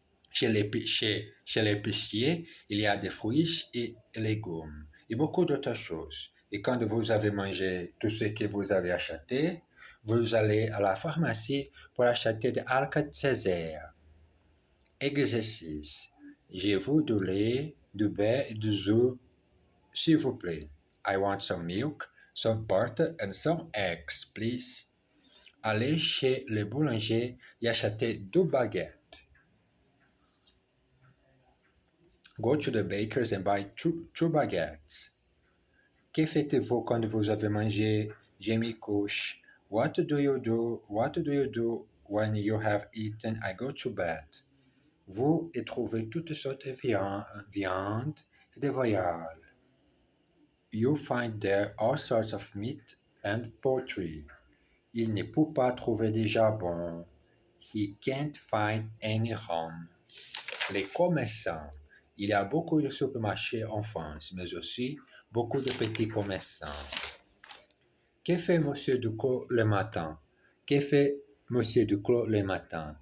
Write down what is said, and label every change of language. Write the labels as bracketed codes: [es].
[fr] Chez l'épicier, il y a des fruits et légumes et beaucoup d'autres choses. Et quand vous avez mangé tout ce que vous avez acheté, vous allez à la pharmacie pour acheter des Alka-Seltzer. Exercice. Je veux du lait, du beurre et du œufs, s'il vous plaît. [en] I want some milk, some butter and some eggs, please. [fr] Allez chez le boulanger et achetez 2 baguettes. [en] Go to the baker's and buy two baguettes. [fr] Que faites-vous quand vous avez mangé? Je me couche. [en] What do you do when you have eaten? I go to bed. [fr] Vous y trouvez toutes sortes de viande et de voyelles. [en] You find there all sorts of meat and poultry. [fr] Il ne peut pas trouver de jambon. [en] He can't find any ham. [fr] Les commerçants. Il y a beaucoup de supermarchés en France, mais aussi beaucoup de petits commerçants. Que fait Monsieur Duclos le matin? Que fait Monsieur Duclos le matin?